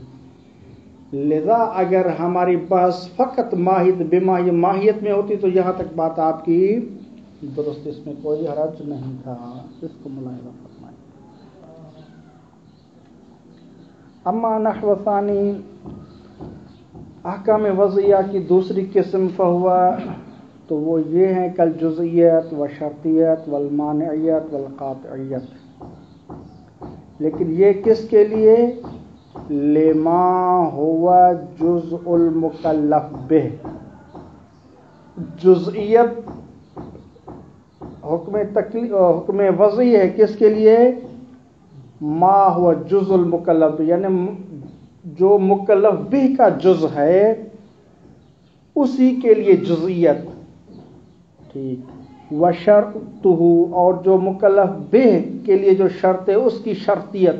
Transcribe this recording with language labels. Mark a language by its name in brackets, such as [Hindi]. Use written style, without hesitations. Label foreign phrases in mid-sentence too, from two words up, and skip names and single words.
[Urdu] لذا اگر ہماری بحث فقط ماہیت ماہیت میں ہوتی تو یہاں تک بات آپ کی درست، اس میں کوئی حرج نہیں تھا. اس کو ملاحظہ فرمائیں. [Arabic] اما نحو ثانی، [Urdu] احکام وضعیہ کی دوسری قسم فہوا، تو وہ یہ ہیں [Arabic] کل جزئیت و شرطیت والمانعیت والقاطعیت. [Urdu] لیکن یہ کس کے لیے؟ [Arabic] لما ہوا جزء المکلف بہ. [Urdu] جزئیت حکم وضعی ہے کس کے لیے؟ [Arabic] ما ہوا جزء المکلف، [Urdu] یعنی جو مکلف بہ کا جز ہے اسی کے لیے جزئیت. ٹھیک. وشرطہ، اور جو مکلف بہ کے لیے جو شرط ہے اس کی شرطیت.